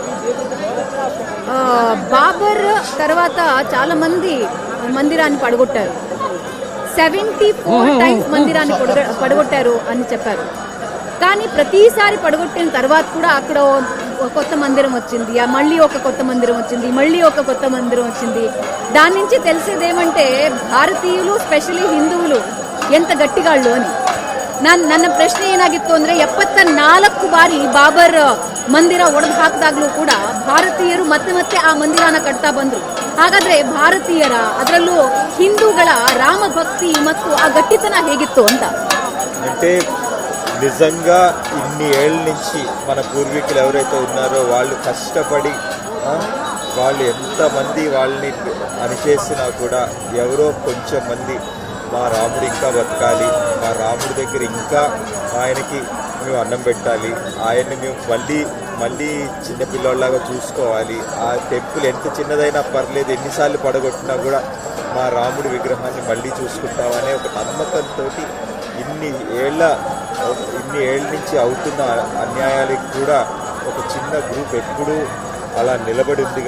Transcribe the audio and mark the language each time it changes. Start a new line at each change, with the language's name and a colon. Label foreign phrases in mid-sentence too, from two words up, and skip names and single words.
Telugu: బాబర్ తర్వాత చాలా మంది మందిరాన్ని పడగొట్టారు. 74 టైమ్స్ మందిరాన్ని పడగొట్టారు అని చెప్పారు. కానీ ప్రతిసారి పడగొట్టిన తర్వాత కూడా అక్కడ కొత్త మందిరం వచ్చింది, మళ్ళీ ఒక కొత్త మందిరం వచ్చింది, మళ్ళీ ఒక కొత్త మందిరం వచ్చింది. దాని నుంచి తెలిసేది ఏమంటే భారతీయులు, స్పెషలీ హిందూగళు ఎంత గట్టిగాళ్ళు అని.
Kannada: ನನ್ನ ಪ್ರಶ್ನೆ ಏನಾಗಿತ್ತು ಅಂದ್ರೆ 74 ಬಾರಿ ಬಾಬರ್ ಮಂದಿರ ಒಡೆದು ಹಾಕಿದಾಗ್ಲೂ ಕೂಡ ಭಾರತೀಯರು ಮತ್ತೆ ಮತ್ತೆ ಆ ಮಂದಿರನ ಕಟ್ತಾ ಬಂದ್ರು. ಹಾಗಾದ್ರೆ ಭಾರತೀಯರ, ಅದರಲ್ಲೂ ಹಿಂದೂಗಳ ರಾಮ ಭಕ್ತಿ ಮತ್ತು ಆ ಗಟ್ಟಿತನ ಹೇಗಿತ್ತು ಅಂತ.
Telugu: అంటే నిజంగా ఇన్ని ఏళ్ళ నుంచి మన పూర్వీకులు ఎవరైతే ఉన్నారో వాళ్ళు కష్టపడి వాళ్ళు ఎంతమంది వాళ్ళని అణిచేసినా కూడా ఎవరో కొంచెం మంది మా రాముడు ఇంకా బతకాలి, మా రాముడి దగ్గర ఇంకా ఆయనకి మేము అన్నం పెట్టాలి, ఆయన్ని మేము మళ్ళీ చిన్నపిల్లలాగా చూసుకోవాలి, ఆ టెంపుల్ ఎంత చిన్నదైనా పర్లేదు, ఎన్నిసార్లు పడగొట్టినా కూడా మా రాముడి విగ్రహాన్ని మళ్ళీ చూసుకుంటామనే ఒక నమ్మకంతో ఇన్ని ఏళ్ళ నుంచి అవుతున్న అన్యాయాలకు కూడా ఒక చిన్న గ్రూప్ ఎప్పుడూ అలా నిలబడి ఉంది.